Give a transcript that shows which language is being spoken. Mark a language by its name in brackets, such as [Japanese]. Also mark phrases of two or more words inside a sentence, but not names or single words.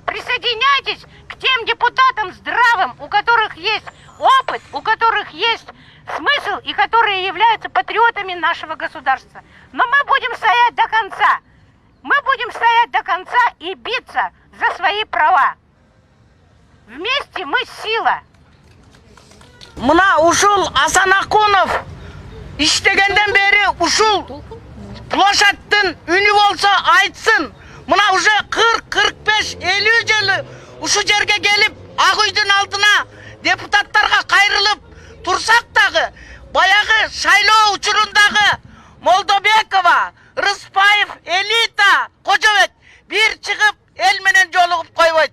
[Russian] Присоединяйтесь к тем депутатам здравым, у которых есть опыт, у которых есть смысл и которые являются патриотами нашего государства. Но мы будем стоять до конца. Мы будем стоять до конца и биться за свои права. Вместе мы сила. [Kyrgyz] Мына ушул Асан Акунов иштегенден бери ушул площадьтын үнү болсо айтсын. Мына уже 40-45-50 жыл ушу жерге келип ак үйдүн алдына депутаттарга кайрылып турсак дагы баягы шайлоо учурундагы Молдобекова, Рыспаев, Элита, Кожобек бир чыгып эл менен жолугуп койбойт.